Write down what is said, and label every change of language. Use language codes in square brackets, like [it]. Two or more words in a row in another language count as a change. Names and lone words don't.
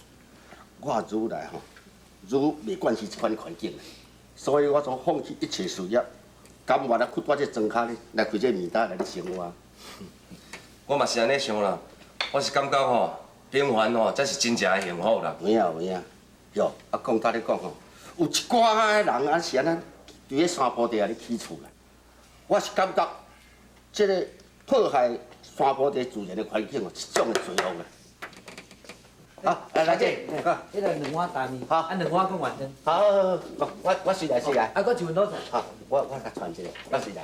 [nan] 我愈来吼，愈袂惯是这款环境啦，所以我总放弃一切事业，甘愿来去我这庄脚咧，来开这面搭来咧生活。我嘛是安尼想啦，我是感觉吼，平凡吼才是真正的幸福啦。有影有影，哟，啊讲甲你讲吼，有一寡人啊是安尼，伫咧山坡地啊咧起厝啦。我是感觉，这个破坏山坡地自然的环境哦，一种的罪恶啦。好，来姐，迄个两碗蛋面，好啊两碗讲完整。好，我随来随来。啊，搁一份多少？好，我甲传一个，我随来。